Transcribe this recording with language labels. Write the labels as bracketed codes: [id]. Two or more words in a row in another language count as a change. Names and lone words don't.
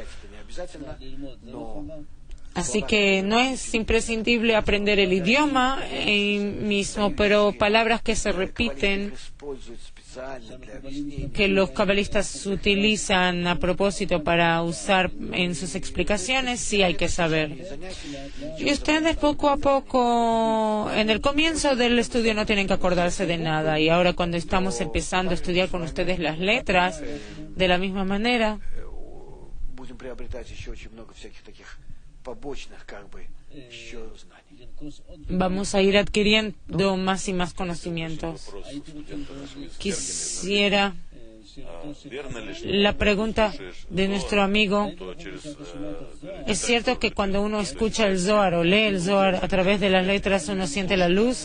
[es] Así que no es imprescindible aprender el idioma mismo, pero palabras que se repiten, que los cabalistas utilizan a propósito para usar en sus explicaciones, sí hay que saber. Y ustedes poco a poco en el comienzo del estudio no tienen que acordarse de nada, y ahora cuando estamos empezando a estudiar con ustedes las letras, de la misma manera, [ru] будем приобретать еще очень много всяких таких побочных, как бы, еще знаний. [es] vamos a ir adquiriendo más y más conocimientos. Quisiera la pregunta de nuestro amigo: ¿es cierto que cuando uno escucha el Zohar o lee el Zohar a través de las letras uno siente la luz?